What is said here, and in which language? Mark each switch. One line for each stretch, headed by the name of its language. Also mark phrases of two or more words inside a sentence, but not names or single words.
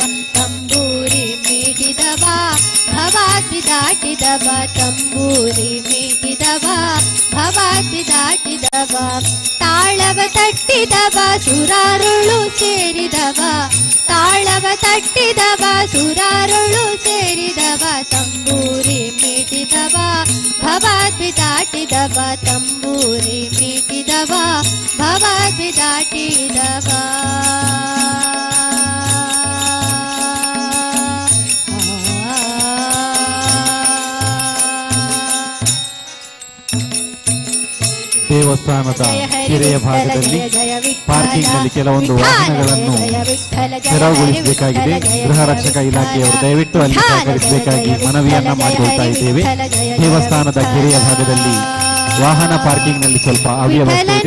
Kannada: ತಂಬೂರಿ ಮೀಟಿದವ ಭವಾದ್ವಿ ದಾಟಿದವ ತಂಬೂರಿ ಮೀಟಿದವ ಭವಾದ್ವಿ ದಾಟಿದವ ತಾಳವ ತಟ್ಟಿದವ ಸುರಾರೊಳು ಸೇರಿದವ ತಾಳವ ತಟ್ಟಿದವ ಸುರಾರೊಳು ಸೇರಿದವ ತಂಬೂರಿ ಮೀಟಿದವ ಭವಾದ್ವಿ ದಾಟಿದವ ತಂಬೂರಿ ಮೀಟಿದವ ಭವಾದ್ವಿ ದಾಟಿದವ ದೇವಸ್ಥಾನದ ಕೆರೆಯ ಭಾಗದಲ್ಲಿ ಪಾರ್ಕಿಂಗ್ ನಲ್ಲಿ ಕೆಲವೊಂದು ವಾಹನಗಳನ್ನು ತೆರವುಗೊಳಿಸಬೇಕಾಗಿದೆ. ಗೃಹ ರಕ್ಷಕ ಇಲಾಖೆಯವರು ದಯವಿಟ್ಟು ಅಲ್ಲಿ ಸಹಕರಿಸಬೇಕಾಗಿ ಮನವಿಯನ್ನ ಮಾಡಿಕೊಳ್ತಾ ಇದ್ದೇವೆ. ದೇವಸ್ಥಾನದ ಕೆರೆಯ ಭಾಗದಲ್ಲಿ ವಾಹನ ಪಾರ್ಕಿಂಗ್ ನಲ್ಲಿ ಸ್ವಲ್ಪ ಅವ್ಯವಸ್ಥೆ ಇದೆ.